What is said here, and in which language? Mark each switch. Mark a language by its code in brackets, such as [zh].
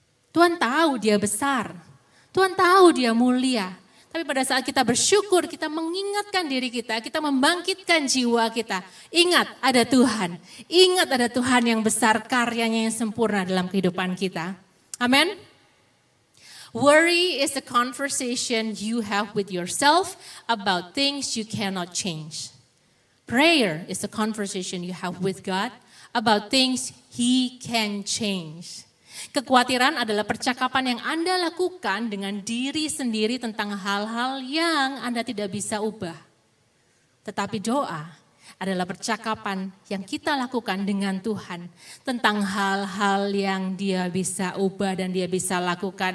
[id] Tuhan tahu dia besar. Tuhan tahu dia mulia. Tapi pada saat kita bersyukur, kita mengingatkan diri kita membangkitkan jiwa kita. Ingat ada Tuhan, ingat ada Tuhan yang besar, karyanya yang sempurna dalam kehidupan kita. Amin. [en] Worry is a conversation you have with yourself about things you cannot change. Prayer is a conversation you have with God about things He can change. [id] Kekhawatiran adalah percakapan yang Anda lakukan dengan diri sendiri tentang hal-hal yang Anda tidak bisa ubah. Tetapi doa adalah percakapan yang kita lakukan dengan Tuhan tentang hal-hal yang Dia bisa ubah dan Dia bisa lakukan.